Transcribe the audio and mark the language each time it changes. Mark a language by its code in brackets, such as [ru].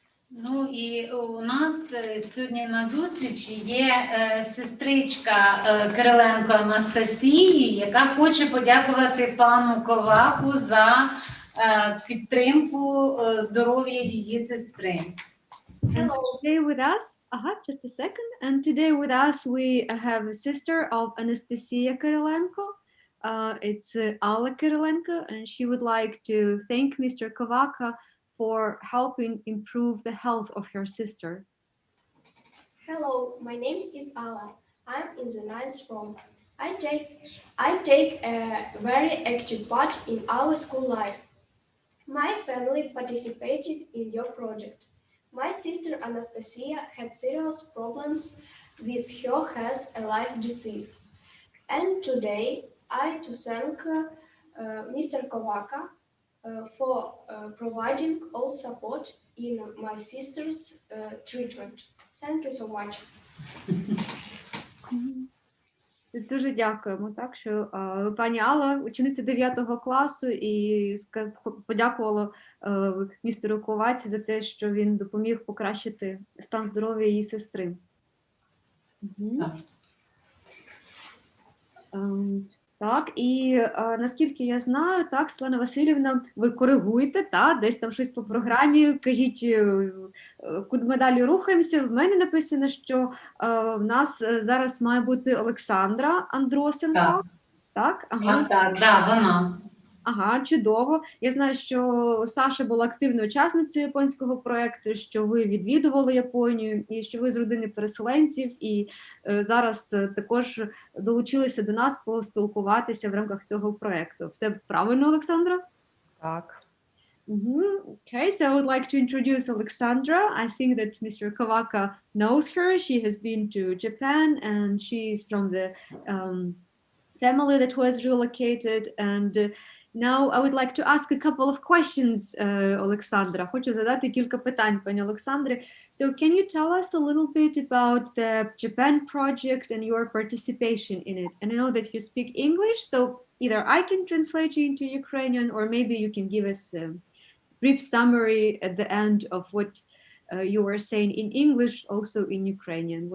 [uk] Ну і у нас сьогодні на зустрічі є сестричка Кириленко Анастасії, яка хоче подякувати пану Коваку за підтримку здоров'я її сестри. [en] And today with us, just a second. And today with us we have a sister of Anastasia Kirilenko. It's Alla Kirilenko, and she would like to thank Mr. Kovaka for helping improve the health of her sister. Hello, my name is Alla. I'm in the 9th form. I take a very active part in our school life. My family participated in your project. My sister Anastasia had serious problems with her health and life disease. And today I to thank Mr. Kovaka for providing all support in my sister's treatment. Thank you so much. [uk] Дуже дякуємо, так, що пані Алла, учениця 9 класу, і подякувала містеру Коваці за те, що він допоміг покращити стан здоров'я її сестри. Так, і наскільки я знаю, так, Світлана Васильівна, ви коригуєте, так, десь там щось по програмі, кажіть, куди ми далі рухаємося. В мене написано, що в нас зараз має бути Олександра Андросенко. Так, Так, вона. Ага, чудово. Я знаю, що Саша була активною учасницею японського проєкту, що ви відвідували Японію, і що ви з родини переселенців, і зараз також долучилися до нас поспілкуватися в рамках цього проєкту. Все правильно, Олександра? Так. [en] Okay, so I would like to introduce Alexandra. I think that Mr. Kawaka knows her. She has been to Japan and she's from the family that was relocated. And now I would like to ask a couple of questions, Alexandra. [uk] Хочу задати кілька питань, пані Олександре. [en] So can you tell us a little bit about the Japan project and your participation in it? And I know that you speak English, so either I can translate you into Ukrainian, or maybe you can give us a brief summary at the end of what you were saying in English, also in Ukrainian.